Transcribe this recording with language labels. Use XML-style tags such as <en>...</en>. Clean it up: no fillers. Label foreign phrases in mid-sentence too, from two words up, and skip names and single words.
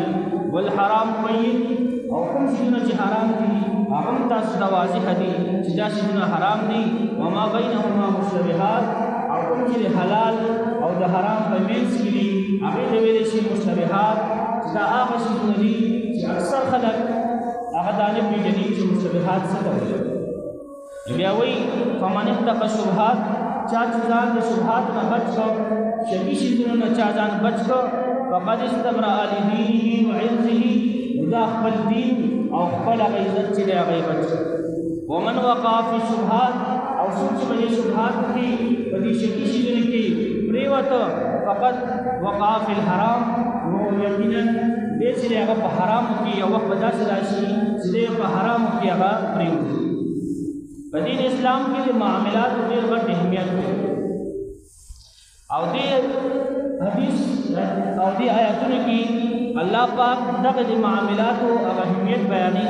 <ar>والحرام بین</ar> <ps>او کوم شونه چې حرام دي هغه تاسو دا واضح دي چې دا شونه حرام دي.</ps> <ar>وما بینهما مشتبهات</ar> <ps>او کوم چې حلال او د حرام په منځ کې دي هغه ته ویل شي مشتبهات. دا هغه شونه دي چې اکثر خلک هغه دانه پیژني چې مشتبهات څه ته وایي. بیا وایي</ps> <ar>فمن اتقى الشبهات</ar> <ps>چا چې ځان د شبهات نه بچ کړ شکی شیزونو نه چا ځان بچ کړ</ps> <ar>فقد استبرأ لدینه وعرضه</ar> <ps>دا خپل دین او خپل عزت چې دی هغه بچ کړ.</ps> <ar>ومن وقع في الشبهات</ar> <ps>او څوک چې په شبهات کې په دې شکی شیزونو کې پریوته</ps> <ar>فقد وقع في الحرام</ar> <ps>نو یقینا دې چې هغه په حرامو کې یو وخت به داسې راشي چې په حرامو کې هغه پریوته. په دین اسلام کې د معاملاتو ډېر غټ اهمیت دی او دې حدیث او دې آیاتونو کې الله پاک دغه د معاملاتو اهمیت بیانوي.</ps>